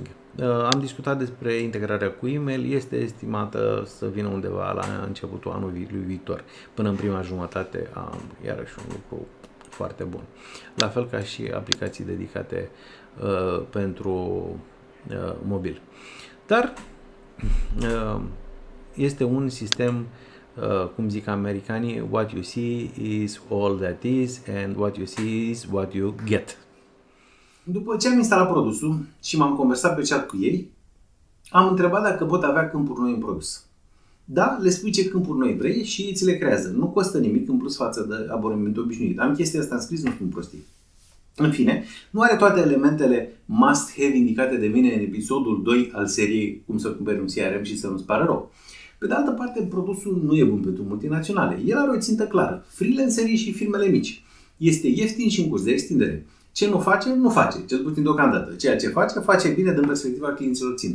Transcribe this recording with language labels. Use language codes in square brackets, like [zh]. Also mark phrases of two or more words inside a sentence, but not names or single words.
[ro] Am discutat despre integrarea cu email, este estimată să vină undeva la începutul anului viitor, până în prima jumătate a anului, iarăși un lucru foarte bun. La fel ca și aplicații dedicate pentru mobil. Dar este un sistem cum zic americanii, [en] what you see is all that is and what you see is what you get. [ro] După ce am instalat produsul și m-am conversat pe chat cu ei, am întrebat dacă pot avea câmpuri noi în produs. Da, le spui ce câmpuri noi vrei și ei ți le creează. Nu costă nimic în plus față de abonamentul obișnuit. Am chestia asta înscris, nu spun prostii. În fine, nu are toate elementele must-have indicate de mine în episodul 2 al seriei Cum să cumperi un CRM și să nu-ți pară rău. Pe de altă parte, produsul nu e bun pentru multinaționale. El are o țintă clară. Freelancerii și firmele mici. Este ieftin și în curs de extindere. Ce nu face, nu face, cel puțin deocamdată. Ceea ce face, face bine din perspectiva clienților țintă.